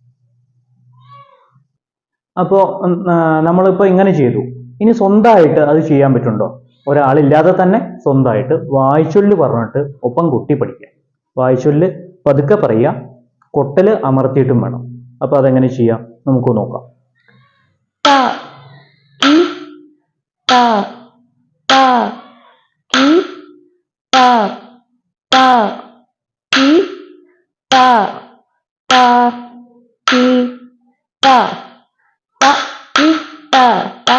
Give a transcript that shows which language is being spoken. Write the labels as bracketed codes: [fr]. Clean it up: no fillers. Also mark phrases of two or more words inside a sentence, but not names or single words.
[ml] അപ്പോൾ നമ്മളിപ്പോൾ ഇങ്ങനെ ചെയ്തു. ഇനി സ്വന്തമായിട്ട് അത് ചെയ്യാൻ പറ്റുന്നുണ്ടോ? ഒരാളില്ലാതെ തന്നെ സ്വന്തമായിട്ട് വായ്ചൊല്ല് പറഞ്ഞിട്ട് ഒപ്പം കൊട്ടി പഠിക്കുക. വായ്ചൊല്ല് പതുക്കെ പറയുക, കൊട്ടല് അമർത്തിയിട്ടും വേണം. അപ്പോൾ അതെങ്ങനെ ചെയ്യാം നമുക്ക് നോക്കാം. ta ta ki ta ta ki ta ta ki ta ta ki ta ta